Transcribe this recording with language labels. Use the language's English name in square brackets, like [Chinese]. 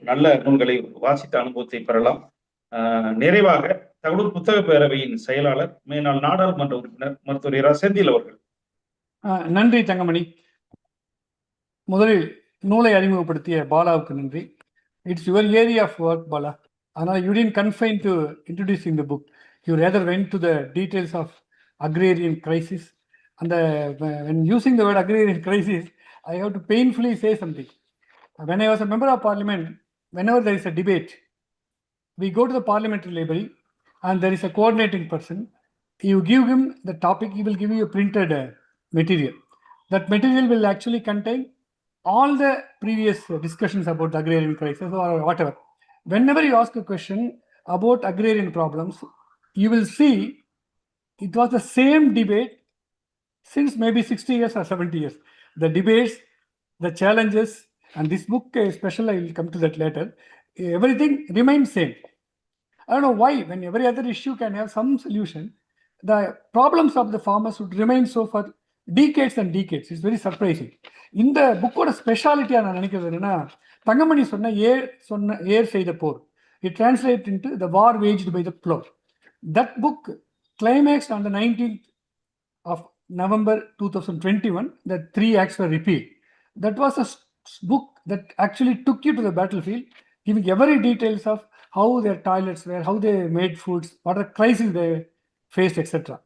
[Tamil] நல்ல நூல்களை வாசித்த அனுபவத்தை பெறலாம். நிறைவாக தகவல் புத்தக பேரவையின் செயலாளர், மேலாள் நாடாளுமன்ற உறுப்பினர் மருத்துவர் இரா செந்தில் அவர்கள். நன்றி தங்கமணி. முதலில் நூலை அறிமுகப்படுத்திய பாலாவுக்கு நன்றி. [English] it's your area of work, [Tamil] Bala. அதனால் [English] You didn't confine to introducing the book. You rather went to the details of agrarian crisis. And when using the word agrarian crisis, I have to painfully say something. When I was a member of parliament, whenever there is a debate, we go to the parliamentary library and there is a coordinating person. You give him the topic, he will give you a printed material. That material will actually contain all the previous discussions about the agrarian crisis or whatever. Whenever you ask a question about agrarian problems, you will see it was the same debate since maybe 60 years or 70 years. The debates, the challenges, and this book is special, I will come to that later. Everything remains same. I don't know why, when every other issue can have some solution, the problems of the farmers would remain so for decades and decades. It's very surprising. In the book, speciality [Tamil] நான் நினைக்கிறது என்னன்னா, தங்கமணி சொன்ன ஏர் செய்த போர். [English] It translates into the war waged by the plow. That book climaxed on the 19th of November 2021. The 3 acts were repealed. That was a book that actually took you to the battlefield, giving every details of how their toilets were, how they made foods, what are crises they faced, etc.